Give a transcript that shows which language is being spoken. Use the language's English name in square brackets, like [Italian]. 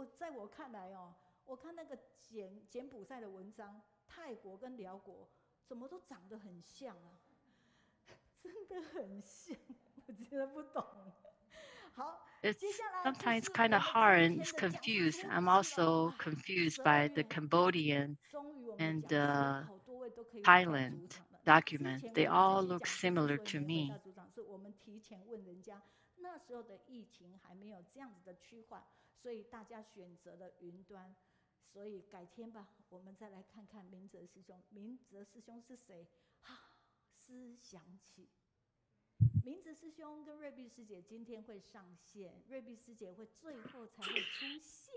[Chinese] 在我看来哦，我看那个柬埔寨的文章，泰国跟辽国怎么都长得很像啊。真的很像，我真的不懂。好， [English] It's sometimes kind of hard and it's confused. I'm also confused by the Cambodian and the Thailand document. They all look similar to me. [Chinese] 我们提前问人家，那时候的疫情还没有这样子的趋缓，所以大家选择了云端。所以改天吧，我们再来看看明哲师兄。明哲师兄是谁？思想起。明哲师兄跟瑞碧师姐今天会上线，瑞碧师姐会最后才会出现。